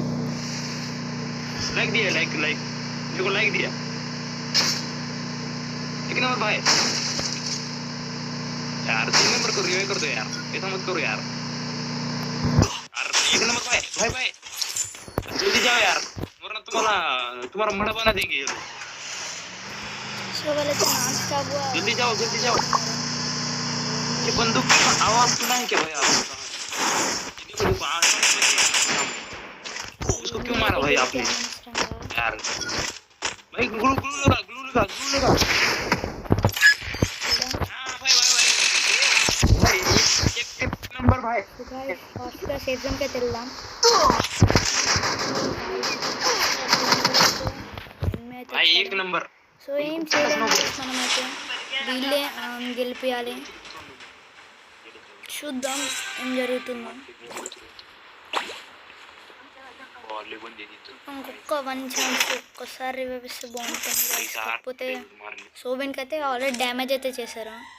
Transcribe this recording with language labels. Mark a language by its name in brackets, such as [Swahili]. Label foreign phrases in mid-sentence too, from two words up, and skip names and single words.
[Hindi] लाइक दिया, लाइक देखो, लाइक दिया. एक नंबर भाई यार 3 नंबर को रिवाइव कर दो यार, ऐसा मत करो यार. एक नंबर भाई जल्दी जाओ यार, वरना तुम्हारा मड़ा बना देंगे. [Telugu] సో వాళ్ళైతే [English] non stop [Hindi] जल्दी जाओ. ये बंदूक की आवाज सुना है क्या भाई आपने? उसको क्यों मारा भाई आपने यार? भाई ग्लू लगा. हाँ भाई एक नंबर भाई. [English] fast-ga safe zone-ki [Telugu] అయితే వెళ్దాం. [Hindi] भाई एक नंबर [Telugu] సో ఏం చేయలేము మనమైతే వీళ్ళే గెలిపియాలి. చూద్దాం ఏం జరుగుతుందో. ఇంకొక 1 ఛాన్స్ ఒక్కసారి రివైవ్ ఇస్తే బాగుంటుంది. కాకపోతే సోబెన్కి అయితే [English] already damage [Telugu] అయితే చేశారు.